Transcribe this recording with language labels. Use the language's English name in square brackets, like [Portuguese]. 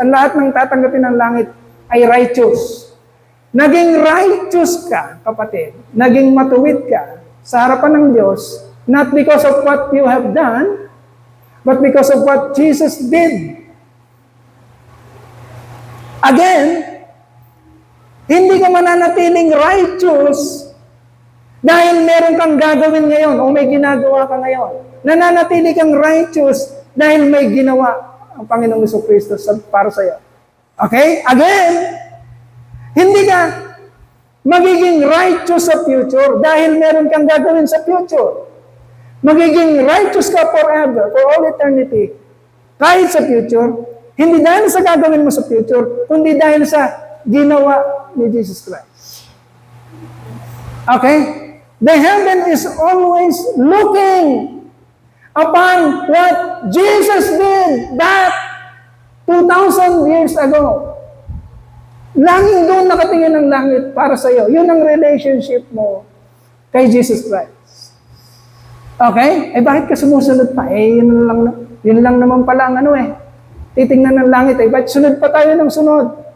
[Filipino] Ang lahat ng tatanggapin ng langit ay righteous. Naging righteous ka, kapatid. Naging matuwid ka sa harapan ng Diyos, [English] not because of what you have done, but because of what Jesus did. [Filipino] Again, hindi ka mananatiling righteous dahil meron kang gagawin ngayon o may ginagawa ka ngayon. Nananatili kang righteous dahil may ginawa ang Panginoong Jesucristo para sa iyo. Okay? Again, hindi ka magiging righteous sa future dahil meron kang gagawin sa future. Magiging righteous ka forever, [English] for all eternity. [Filipino] Kahit sa future, hindi dahil sa gagawin mo sa future, kundi dahil sa ginawa ni Jesus Christ. Okay? [English] The heaven is always looking upon what Jesus did back 2,000 years ago. [Filipino] Laging doon nakatingin ang langit para sa iyo. Yun ang relationship mo kay Jesus Christ. Okay? Bakit ka sumusunod pa? Yun lang naman pala ang titingnan ng langit. Bakit sunod pa tayo ng sunod?